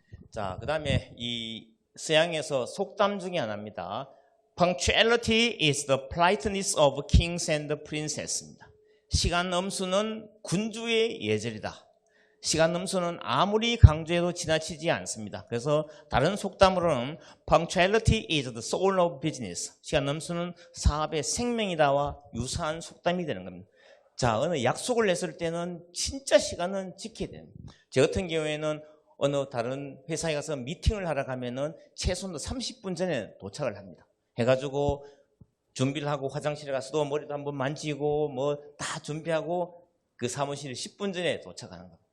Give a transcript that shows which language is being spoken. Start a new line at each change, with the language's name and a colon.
Korean: 자, 그 다음에 이 서양에서 속담 중에 하나입니다.
English: Punctuality is the politeness of kings and princess입니다.
Korean: 시간 엄수는 군주의 예절이다. 시간 엄수는 아무리 강조해도 지나치지 않습니다. 그래서 다른 속담으로는
English: Punctuality is the soul of business.
Korean: 시간 엄수는 사업의 생명이다와 유사한 속담이 되는 겁니다. 자, 어느 약속을 냈을 때는 진짜 시간은 지켜야 됩니다. 저 같은 경우에는 어느 다른 회사에 가서 미팅을 하러 가면은 최소한 30분 전에 도착을 합니다. 해가지고 준비를 하고 화장실에 가서도 머리도 한번 만지고 뭐 다 준비하고 그 사무실에 10분 전에 도착하는 겁니다.